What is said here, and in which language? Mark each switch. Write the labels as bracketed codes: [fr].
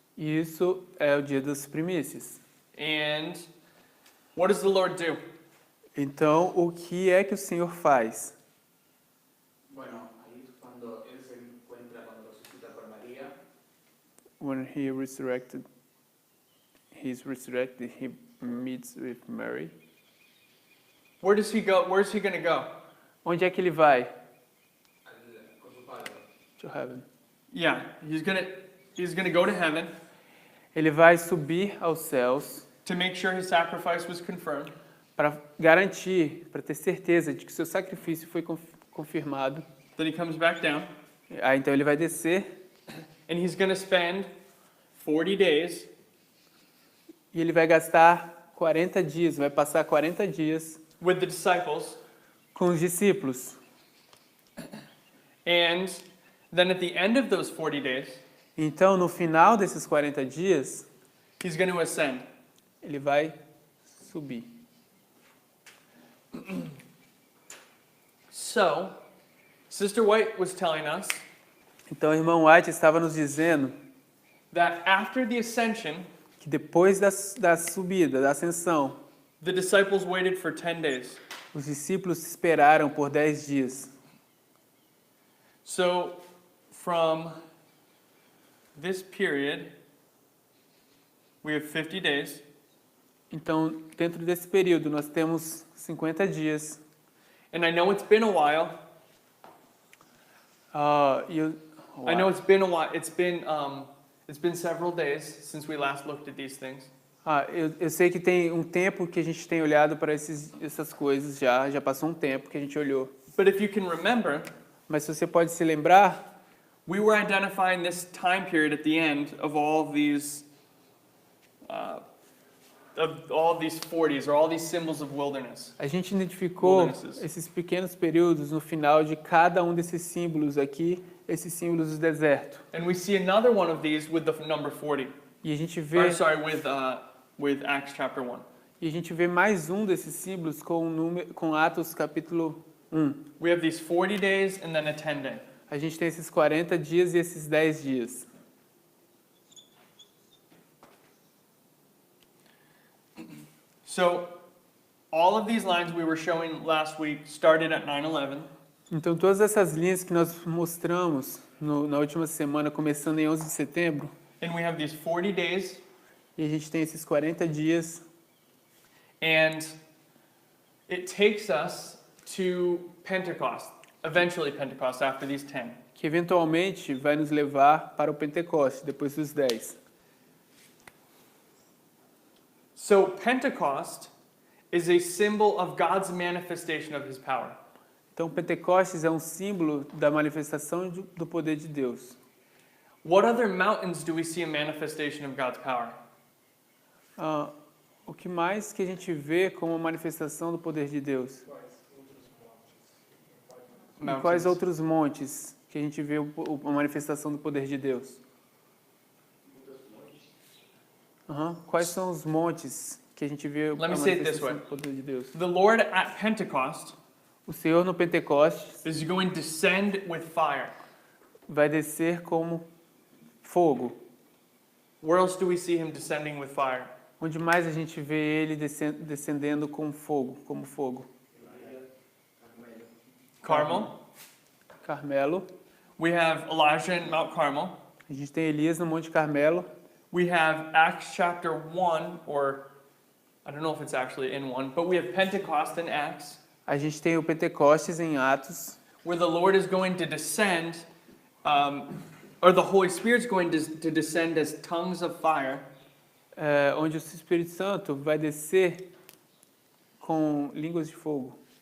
[pt] E isso é o dia das primícias. [en] And what does the Lord do? [pt] Então, o que é que o Senhor faz? [es] Bueno, ahí es cuando él se encuentra, cuando resucita con María, [en] When he resurrected, he meets with Mary. Where does he go? Where's he going to go? [pt] Onde é que ele vai? [es] con su padre. [en] To heaven. Yeah, he's going to go to heaven [pt] Ele vai subir aos céus [en] to make sure his sacrifice was confirmed. [pt] para garantir, para ter certeza de que seu sacrifício foi confirmado. [en] Then he comes back down [pt] Aí então ele vai descer [en] and he's going to spend 40 days [pt] e ele vai gastar 40 dias, vai passar 40 dias [en] with the disciples. [pt] com os discípulos. [en] And then at the end of those 40 days, [pt] Então, no final desses 40 dias, [en] he's going to ascend. [pt] ele vai subir. [en] So, Sister White was telling us [pt] Então, o irmão White estava nos dizendo [en] that after the ascension, [pt] que depois da subida, da ascensão, [en] the disciples waited for 10 days. [pt] os discípulos esperaram por 10 dias. [en] So, from this period, we have 50 days. [pt] Então, dentro desse período, nós temos 50 dias. [en] And I know it's been a while. I know it's been a while. It's been several days since we last looked at these things. [pt] Eu sei que tem um tempo que a gente tem olhado para essas coisas já passou um tempo que a gente olhou. [en] But if you can remember, [pt] Mas se você pode se lembrar, [en] we were identifying this time period at the end of all these 40s or all these symbols of wilderness. [pt] a gente identificou [en] Wildernesses. [pt] esses pequenos períodos no final de cada um desses símbolos aqui, esses símbolos do deserto. [en] And we see another one of these with the number 40. [pt] E a gente vê, [en] With Acts chapter 1. [pt] e a gente vê mais um desses símbolos com Atos capítulo 1. [en] We have these 40 days and then a 10 day. [pt] A gente tem esses 40 dias e esses 10 dias. [en] So, all of these lines we were showing last week started at 9/11. [pt] Então, todas essas linhas que nós mostramos na última semana, começando em 11 de setembro, [en] And we have these 40 days, [pt] e a gente tem esses 40 dias, [en] and it takes us to Pentecost, eventually Pentecost after these 10. [pt] que eventualmente vai nos levar para o Pentecostes, depois dos 10. [en] So Pentecost is a symbol of God's manifestation of his power. [pt] Então, Pentecostes é um símbolo da manifestação do poder de Deus. [en] What other mountains do we see a manifestation of God's power? [pt] O que mais que a gente vê como manifestação do poder de Deus? E quais outros montes que a gente vê a manifestação do poder de Deus? Quais são os montes que a gente vê a [en] Let me say it this [pt] manifestação [en] way. [pt] do poder de Deus? [en] The Lord at Pentecost [pt] O Senhor no Pentecostes [en] is going to descend with fire. [pt] vai descer como fogo. [en] Where else do we see him descending with fire? [pt] Onde mais a gente vê ele descendendo com fogo, como fogo? [en] Carmel. [pt] Carmelo. [en] We have Elijah in Mount Carmel. [pt] A gente tem Elias no Monte Carmelo. [en] We have Acts chapter 1, or I don't know if it's actually in 1, but we have Pentecost in Acts, [pt] A gente tem o Pentecostes em Atos, [en] where the Lord is going to descend, or the Holy Spirit's going to descend as tongues of fire. [pt] onde o Espírito Santo vai descer com línguas de fogo.